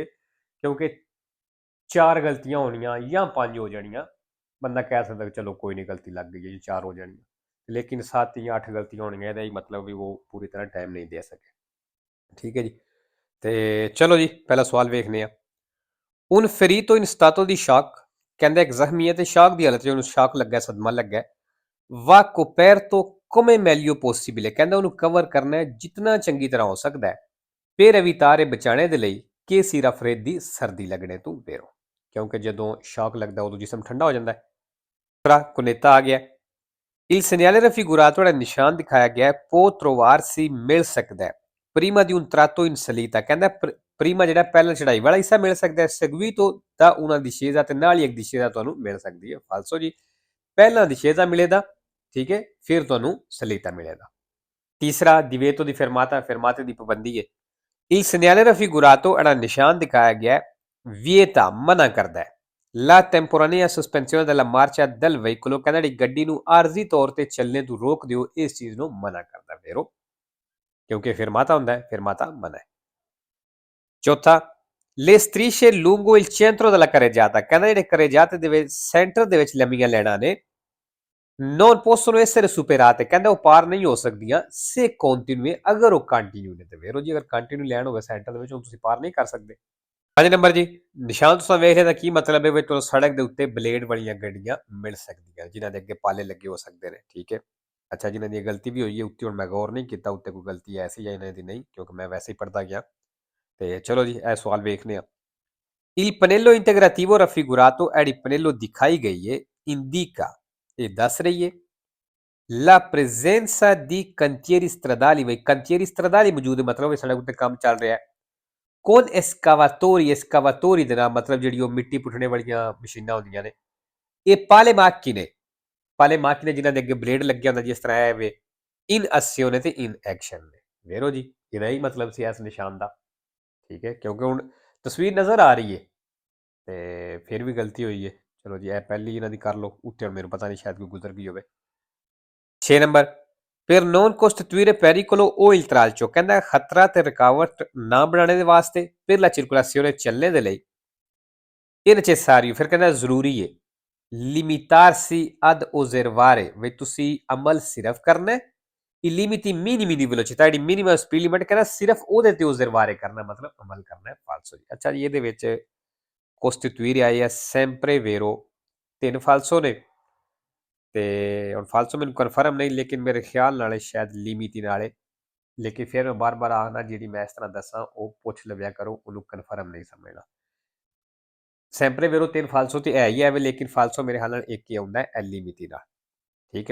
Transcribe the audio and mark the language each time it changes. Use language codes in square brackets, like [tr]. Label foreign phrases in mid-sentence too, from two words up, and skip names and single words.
[pa] ਕਿਉਂਕਿ 4 ਗਲਤੀਆਂ ਹੋਣੀਆਂ ਜਾਂ 5 ਹੋ ਜਾਣੀਆਂ, ਬੰਦਾ ਕਹਿ ਸਕਦਾ ਕਿ ਚਲੋ ਕੋਈ ਨਹੀਂ ਗਲਤੀ ਲੱਗ ਗਈ ਹੈ ਜੀ 4 ਹੋ ਜਾਣੀਆਂ, ਲੇਕਿਨ 7 ਜਾਂ 8 ਗਲਤੀਆਂ ਹੋਣੀਆਂ ਇਹਦਾ ਹੀ ਮਤਲਬ ਵੀ ਉਹ ਪੂਰੀ ਤਰ੍ਹਾਂ ਟਾਈਮ ਨਹੀਂ ਦੇ ਸਕੇ। ਠੀਕ ਹੈ ਜੀ, ਤੇ ਚਲੋ ਜੀ ਪਹਿਲਾ ਸਵਾਲ ਵੇਖਨੇ ਆ। [it] un ferito in stato di shock, [pa] ਕਹਿੰਦਾ ਇੱਕ ਜ਼ਖਮੀ ਹੈ ਤੇ ਸ਼ਾਕ ਦੀ ਹਾਲਤ 'ਚ ਉਹਨੂੰ ਸ਼ਾਕ ਲੱਗਾ, ਸਦਮਾ ਲੱਗਾ, [it] va coperto come meglio possibile, [pa] ਕਹਿੰਦਾ ਉਹਨੂੰ ਕਵਰ ਕਰਨਾ ਹੈ ਜਿਤਨਾ ਚੰਗੀ ਤਰ੍ਹਾਂ ਹੋ ਸਕਦਾ ਹੈ, [it] per evitare [pa] ਬਚਾਣੇ ਦੇ ਲਈ ਕਿ [it] si raffreddi [pa] ਸਰਦੀ ਲੱਗਣੇ ਤੋਂ ਬੇਰੋ, ਕਿਉਂਕਿ ਜਦੋਂ ਸ਼ਾਕ ਲੱਗਦਾ ਉਦੋਂ ਜਿਸਮ ਠੰਡਾ ਹੋ ਜਾਂਦਾ ਹੈ। ਦੂਸਰਾ ਕੁਨੇਤਾ ਆ ਗਿਆ, [it] il segnale raffigurato [pa] ਜਿਹੜਾ ਨਿਸ਼ਾਨ ਦਿਖਾਇਆ ਗਿਆ [it] può trovarsi [pa] ਮਿਲ ਸਕਦਾ ਹੈ [it] prima di un tratto in salita, [pa] ਕਹਿੰਦਾ ਪ੍ਰੀਮਾ ਜਿਹੜਾ ਪਹਿਲਾਂ ਚੜਾਈ ਵਾਲਾ ਹਿੱਸਾ ਮਿਲ ਸਕਦਾ ਹੈ, [it] seguito da una discesa [pa] ਤੇ ਨਾਲ ਹੀ ਇੱਕ discesa ਤੁਹਾਨੂੰ ਮਿਲ ਸਕਦੀ ਹੈ। ਫਾਲਸੋ ਜੀ, ਪਹਿਲਾਂ discesa ਮਿਲੇਗਾ, ਠੀਕ ਹੈ, ਫਿਰ ਤੁਹਾਨੂੰ salita ਮਿਲੇਗਾ। ਤੀਸਰਾ [it] divieto di fermata, [pa] fermate ਦੀ ਪਾਬੰਦੀ ਹੈ। [it] il segnale raffigurato [pa] ਜਿਹੜਾ ਨਿਸ਼ਾਨ ਦਿਖਾਇਆ ਗਿਆ [it] vieta [pa] ਮਨਾ ਕਰਦਾ ਹੈ [it] la temporanea sospensione della marcia del veicolo, [pa] ਕਹਿੰਦਾ ਜਿਹੜੀ ਗੱਡੀ ਨੂੰ ਆਰਜ਼ੀ ਤੌਰ ਤੇ ਚੱਲਣੇ ਤੋਂ ਰੋਕ ਦਿਓ, ਇਸ ਚੀਜ਼ ਨੂੰ ਮਨਾ ਕਰਦਾ ਵੈਰੋ, ਕਿਉਂਕਿ fermata ਹੁੰਦਾ ਹੈ, fermata ਮਨਾ ਹੈ। ਚੌਥਾ [it] le strisce lungo il centro della carreggiata, [pa] ਕਹਿੰਦਾ ਜਿਹੜੇ carreggiate ਦੇ ਵਿੱਚ ਸੈਂਟਰ ਦੇ ਵਿੱਚ ਲੰਮੀਆਂ ਲੈਣਾ ਨੇ [it] non possono essere superate, [pa] ਕਹਿੰਦਾ ਉਹ ਪਾਰ ਨਹੀਂ ਹੋ ਸਕਦੀਆਂ [it] se continue, [pa] ਅਗਰ ਉਹ ਕੰਟੀਨਿਊ ਨੇ ਤੇ ਵੈਰੋ ਜੀ, ਅਗਰ ਕੰਟੀਨਿਊ ਲੈਣ ਹੋਵੇ ਸੈਂਟਰ ਦੇ ਵਿੱਚ ਉਹ ਤੁਸੀਂ ਪਾਰ ਨਹੀਂ ਕਰ ਸਕਦੇ। 5 ਨੰਬਰ ਜੀ, ਨਿਸ਼ਾਨ ਤੁਸੀਂ ਵੇਖ ਲਿਆ ਤਾਂ ਕੀ ਮਤਲਬ ਹੈ ਵੀ ਤੁਹਾਨੂੰ ਸੜਕ ਦੇ ਉੱਤੇ ਬਲੇਡ ਵਾਲੀਆਂ ਗੱਡੀਆਂ ਮਿਲ ਸਕਦੀਆਂ, ਜਿਨ੍ਹਾਂ ਦੇ ਅੱਗੇ ਪਾਲੇ ਲੱਗੇ ਹੋ ਸਕਦੇ ਨੇ, ਠੀਕ ਹੈ। ਅੱਛਾ, ਜਿਨ੍ਹਾਂ ਦੀ ਗਲਤੀ ਵੀ ਹੋਈ ਹੈ ਉੱਤੇ ਹੁਣ ਮੈਂ ਗੌਰ ਨਹੀਂ ਕੀਤਾ ਉੱਤੇ ਕੋਈ ਗਲਤੀ ਐਸੀ ਜਾਂ ਇਹਨਾਂ ਦੀ ਨਹੀਂ, ਕਿਉਂਕਿ ਮੈਂ ਵੈਸੇ ਹੀ ਪੜ੍ਹਦਾ ਗਿਆ। ਤੇ ਚਲੋ ਜੀ ਇਹ ਸਵਾਲ ਵੇਖਨੇ ਆ। [it] Il pannello integrativo raffigurato è il pannello [pa] ਦਿਖਾਈ ਗਈ ਹੈ indica ਇਹ ਦੱਸ ਰਹੀ ਹੈ [it] la presenza di cantieri stradali, [pa] ਬਈ [it] cantieri stradali [pa] ਮੌਜੂਦ ਹੈ, ਮਤਲਬ ਇਹ ਸੜਕ ਉੱਤੇ ਕੰਮ ਚੱਲ ਰਿਹਾ ਹੈ। [it] con escavatori [pa] ਦੇ ਨਾਲ ਮਤਲਬ ਜਿਹੜੀ ਉਹ ਮਿੱਟੀ ਪੁੱਟਣੇ ਵਾਲੀਆਂ ਮਸ਼ੀਨਾਂ ਹੁੰਦੀਆਂ ਨੇ। ਇਹ [it] pale macchine [pa] ਜਿਨ੍ਹਾਂ ਦੇ ਅੱਗੇ ਬਲੇਡ ਲੱਗਿਆ ਹੁੰਦਾ, ਜਿਸ ਤਰ੍ਹਾਂ ਇਹ ਵੇ [it] in azione [pa] ਤੇ [en] in action [pa] ਨੇ। ਵੇਰੋ ਜੀ, ਇਹਦਾ ਹੀ ਮਤਲਬ ਸੀ ਇਸ ਨਿਸ਼ਾਨ ਦਾ, ਠੀਕ ਹੈ, ਕਿਉਂਕਿ ਹੁਣ ਤਸਵੀਰ ਨਜ਼ਰ ਆ ਰਹੀ ਹੈ ਤੇ ਫਿਰ ਵੀ ਗਲਤੀ ਹੋਈ ਹੈ। ਚਲੋ ਜੀ ਇਹ ਪਹਿਲੀ ਇਹਨਾਂ ਦੀ ਕਰ ਲਓ, ਉੱਤੇ ਹੁਣ ਮੈਨੂੰ ਪਤਾ ਨਹੀਂ ਸ਼ਾਇਦ ਕੋਈ ਗੁਜ਼ਰ ਗਈ ਹੋਵੇ। 6 ਨੰਬਰ, [it] per non costituire pericolo o intralcio, [pa] ਕਹਿੰਦਾ ਖਤਰਾ ਤੇ ਰੁਕਾਵਟ ਨਾ ਬਣਾਉਣੇ ਦੇ ਵਾਸਤੇ [it] per la circolazione [pa] ਚੱਲਣੇ ਦੇ ਲਈ ਇਹ necessario, ਫਿਰ ਕਹਿੰਦਾ ਜ਼ਰੂਰੀ ਹੈ [it] limitarsi ad osservare, [pa] ਵੀ ਤੁਸੀਂ ਅਮਲ ਸਿਰਫ ਕਰਨਾ ਹੈ [it] i limiti minimi di velocità, [pa] ਜਿਹੜੀ [en] minimum speed limit [pa] ਕਹਿੰਦਾ ਸਿਰਫ ਉਹਦੇ ਤੇ osservare ਕਰਨਾ, ਮਤਲਬ ਅਮਲ ਕਰਨਾ ਹੈ। ਫਾਲਸੋ ਜੀ। ਅੱਛਾ ਜੀ, ਇਹਦੇ ਵਿੱਚ costituire ਆਈ ਹੈ [it] sempre vero, [pa] 3 ਫਾਲਸੋ ਨੇ ਤੇ ਹੁਣ ਫਾਲਸੋ ਮੈਨੂੰ ਕਨਫਰਮ ਨਹੀਂ, ਲੇਕਿਨ ਮੇਰੇ ਖਿਆਲ ਨਾਲ ਸ਼ਾਇਦ ਲਿਮਿਟੀ ਨਾਲ, ਲੇਕਿਨ ਫਿਰ ਮੈਂ ਬਾਰ-ਬਾਰ ਆਖਣਾ ਜਿਹੜੀ ਮੈਂ ਇਸ ਤਰ੍ਹਾਂ ਦੱਸਾਂ ਉਹ ਪੁੱਛ ਲਵਿਆ ਕਰੋ, ਉਹਨੂੰ ਕਨਫਰਮ ਨਹੀਂ ਸਮਝਣਾ। [it] sempre vero [pa] 3 ਫਾਲਸੋ ਤੇ ਹੈ ਹੀ ਹੈ, ਲੇਕਿਨ ਫਾਲਸੋ ਮੇਰੇ ਖਿਆਲ ਨਾਲ ਇੱਕ ਹੀ ਆਉਂਦਾ ਹੈ ਲਿਮਿਟੀ ਦਾ, ਠੀਕ ਹੈ।